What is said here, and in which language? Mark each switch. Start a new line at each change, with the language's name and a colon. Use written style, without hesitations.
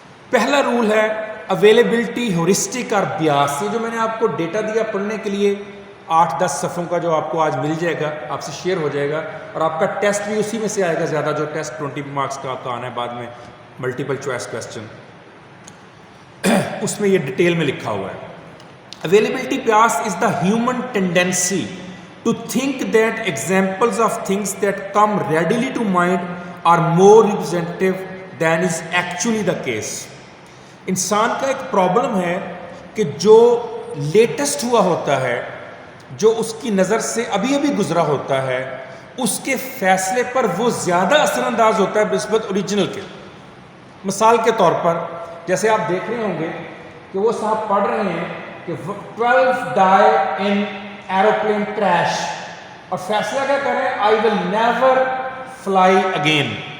Urdu: پہلا رول ہے availability heuristic اور بیاس. یہ جو میں نے آپ کو ڈیٹا دیا پڑھنے کے لیے 8-10 صفحوں کا, جو آپ کو آج مل جائے گا, آپ سے شیئر ہو جائے گا, اور آپ کا ٹیسٹ بھی اسی میں سے آئے گا زیادہ, جو ٹیسٹ 20 مارکس کا آپ کا آنا ہے بعد میں,
English: multiple choice question,
Urdu: اس میں یہ ڈیٹیل میں لکھا ہوا ہے.
English: Availability bias is the human tendency to think that examples of things that come readily to mind are more representative than is actually the case.
Urdu: انسان کا ایک پرابلم ہے کہ جو لیٹسٹ ہوا ہوتا ہے, جو اس کی نظر سے ابھی ابھی گزرا ہوتا ہے, اس کے فیصلے پر وہ زیادہ اثر انداز ہوتا ہے بنسبت اوریجنل کے. مثال کے طور پر جیسے آپ دیکھ رہے ہوں گے کہ وہ صاحب پڑھ رہے ہیں کہ
English: 12 die in aeroplane crash,
Urdu: اور فیصلہ کیا کر رہے ہیں؟
English: I will never fly again.